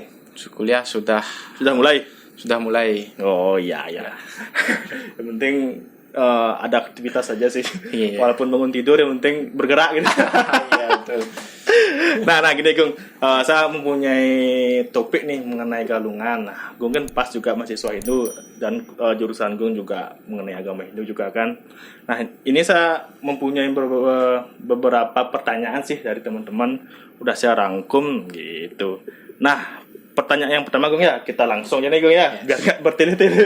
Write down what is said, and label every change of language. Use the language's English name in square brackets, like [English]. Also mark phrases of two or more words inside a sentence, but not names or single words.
[Indonesian] Kuliah sudah mulai. Oh iya. Yang penting ada aktivitas saja sih. Iya. Walaupun bangun tidur yang penting bergerak gitu. Iya, betul. Nah gini Gung, saya mempunyai topik nih mengenai galungan. Nah, Gung kan pas juga mahasiswa Hindu dan jurusan Gung juga mengenai agama Hindu juga kan. Nah, ini saya mempunyai beberapa pertanyaan sih dari teman-teman, udah saya rangkum gitu. Nah, pertanyaan yang pertama Gung ya, kita langsung aja nih Gung ya, biar gak bertele-tele.